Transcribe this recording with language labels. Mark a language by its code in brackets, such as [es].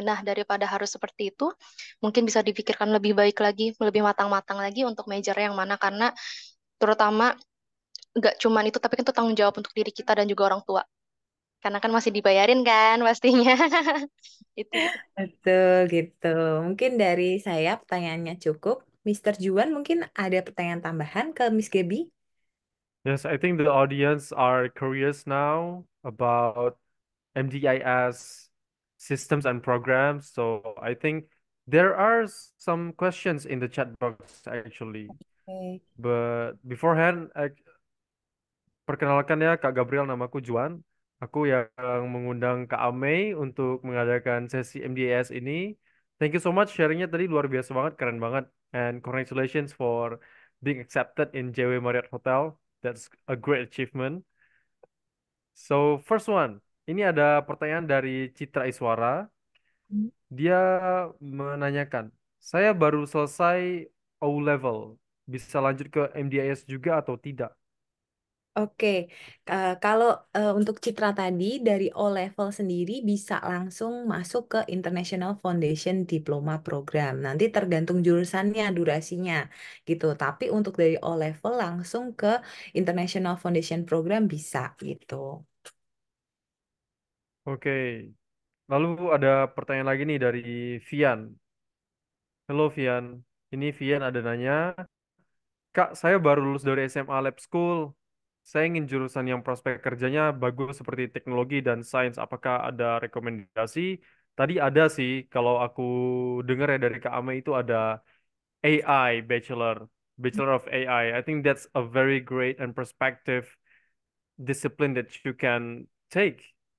[id] Nah, daripada harus seperti itu, mungkin bisa dipikirkan lebih baik lagi, lebih matang-matang lagi untuk major yang mana karena terutama nggak cuman itu tapi kan itu tanggung jawab untuk diri kita dan juga orang tua. Karena kan masih dibayarin kan pastinya. Itu. Betul gitu. Mungkin dari saya pertanyaannya cukup. Mister Juan mungkin ada pertanyaan tambahan ke Miss Gaby? [en] Yes, I think the audience are curious now about MDIS systems and programs. So I think there are some questions in the chat box actually. [id] Oke. [en] But beforehand, [id] perkenalkan ya Kak Gabriel, namaku Juan. Aku yang mengundang Kak Amei untuk mengadakan sesi MDIS ini. [en] Thank you so much [id] sharingnya tadi luar biasa banget, keren banget. [en] And congratulations for being accepted in JW Marriott Hotel. That's a great achievement. So first one, [id] ini ada pertanyaan dari Citra Iswara. Dia menanyakan, saya baru selesai O level, bisa lanjut ke MDIS juga atau tidak? Oke, kalau untuk Citra tadi dari O level sendiri bisa langsung masuk ke International Foundation Diploma Program. Nanti tergantung jurusannya, durasinya gitu. Tapi untuk dari O level langsung ke International Foundation Program bisa gitu. Oke, lalu ada pertanyaan lagi nih dari Vian. Halo Vian, ini Vian ada nanya, Kak, saya baru lulus dari SMA Lab School. Saya ingin jurusan yang prospek kerjanya bagus seperti teknologi dan sains. Apakah ada rekomendasi? Tadi ada sih, kalau aku dengar ya dari Kak Ame itu ada AI Bachelor, Bachelor of AI. [en] I think that's a very great and perspective discipline that you can take.